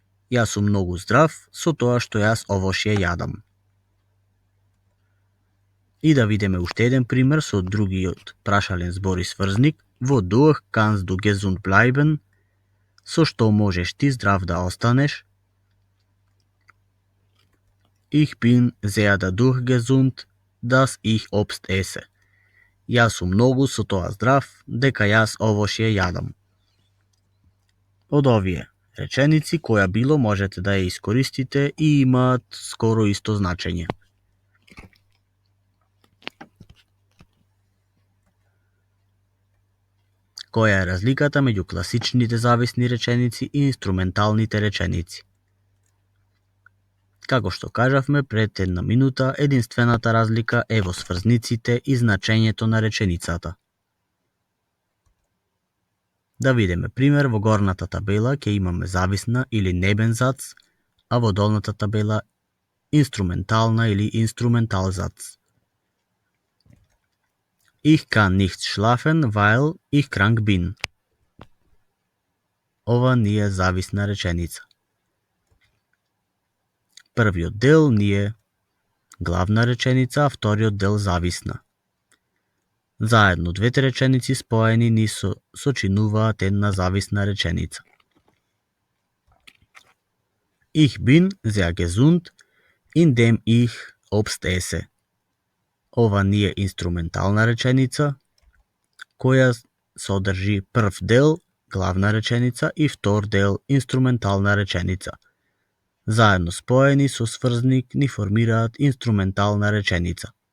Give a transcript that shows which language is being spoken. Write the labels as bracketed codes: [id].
[mk] Јас сум многу здрав со тоа што јас овошје јадам. И да видиме уште еден пример со другиот прашален збор и сврзник. Во дух [de] kannst du gesund bleiben, [mk] со што можеш ти здрав да останеш. [de] Ich bin sehr dadurch gesund, dass ich Obst esse. [mk] Јас сум многу со тоа здрав дека јас овошје јадам. Од овие реченици која било можете да ја искористите и имаат скоро исто значење. Која е разликата меѓу класичните зависни реченици и инструменталните реченици? Како што кажавме пред една минута, единствената разлика е во сврзниците и значењето на реченицата. Да видиме пример, во горната табела ќе имаме зависна или небен зац, а во долната табела инструментална или инструменталзац. [de] Ich kann nicht schlafen, weil ich krank bin. [mk] Ова ни е зависна реченица. Првиот дел ни е главна реченица, а вториот дел зависна. Заедно двете реченици споени ни сочинуваат една зависна реченица. [de] Ich bin sehr gesund, indem ich Obst esse. [mk] Ова ни е инструментална реченица, која содржи прв дел, главна реченица, и втор дел, инструментална реченица. Заедно споени со сврзник ни формираат инструментална реченица.